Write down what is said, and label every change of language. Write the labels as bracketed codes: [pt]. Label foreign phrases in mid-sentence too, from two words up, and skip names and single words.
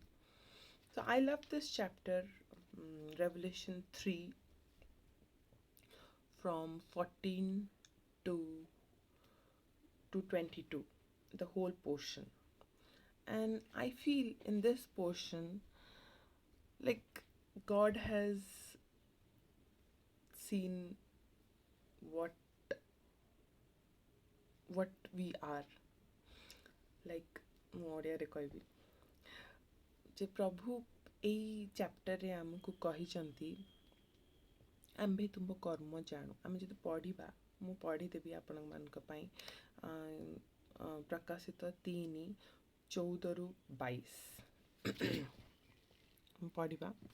[en] So I love this chapter, Revelation 3 from 14 to 22, the whole portion. And I feel in this portion, like God has seen what we are. [or] Like ମୁଁ ଓଡ଼ିଆରେ କହିବି ଯେ ପ୍ରଭୁ ଏଇ ଚାପ୍ଟରରେ ଆମକୁ କହିଛନ୍ତି ଆମ୍ଭେ ତୁମ୍ଭ କର୍ମ ଜାଣୁ। ଆମେ ଯଦି ପଢ଼ିବା, ମୁଁ ପଢ଼ିଦେବି ଆପଣମାନଙ୍କ ପାଇଁ ପ୍ରକାଶିତ 3:14-22 ପଢ଼ିବା।